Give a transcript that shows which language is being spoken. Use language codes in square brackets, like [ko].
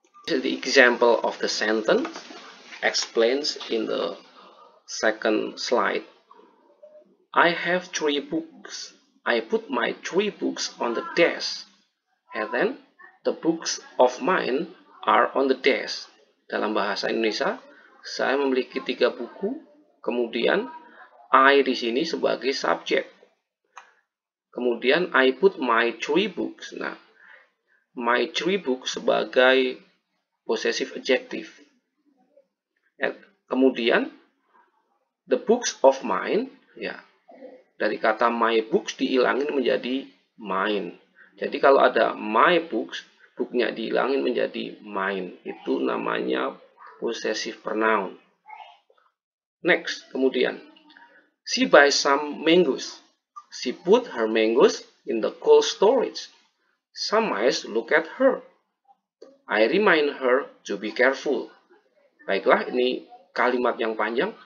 [en] This is the example of the sentence explains in the second slide. I have 3 books. I put my 3 books on the desk, and then the books of mine are on the desk. [id] Dalam bahasa Indonesia, saya memiliki 3 buku, kemudian I di sini sebagai subjek. [en] Kemudian I put my 3 books. Nah, my 3 books sebagai possessive adjective. [id] Kemudian the books of mine, ya, dari kata my books dihilangin menjadi mine. Jadi kalau ada my books, booknya dihilangin menjadi mine. Itu namanya possessive pronoun. [en] Next, kemudian she buys some mangoes. She put her mangoes in the cold storage. Some mice look at her. I remind her to be careful. [id] Baiklah, ini kalimat yang panjang.